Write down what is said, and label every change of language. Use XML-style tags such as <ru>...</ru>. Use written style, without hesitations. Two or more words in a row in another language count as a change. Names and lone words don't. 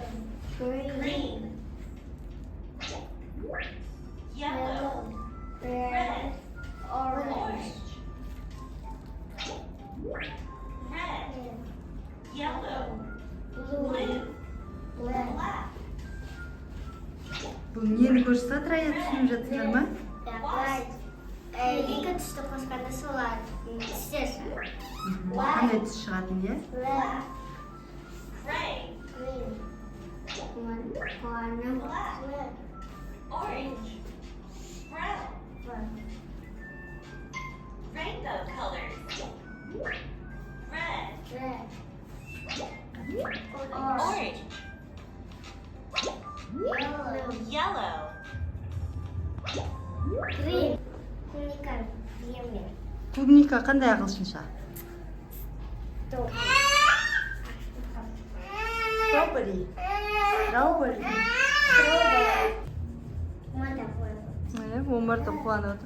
<en>green, yellow, red, orange, red, yellow, blue, blue, black. black,</en> <kk>Бұл нені көрсетіп жатыр, ая түсініп жатсыздар ма? Екі түсті қосқанда солар түстер шығады. Қандай түс шығатын, е?</kk> <en>Black, gray, green, black, orange, brown, rainbow colors. Red, red, orange, yellow, yellow, green.</en> <kk>Уникаль, емле. Клубника қандай ағылшынша?</kk> <en>Strawberry.</en> <kk>Омар да қуанып отыр.</kk>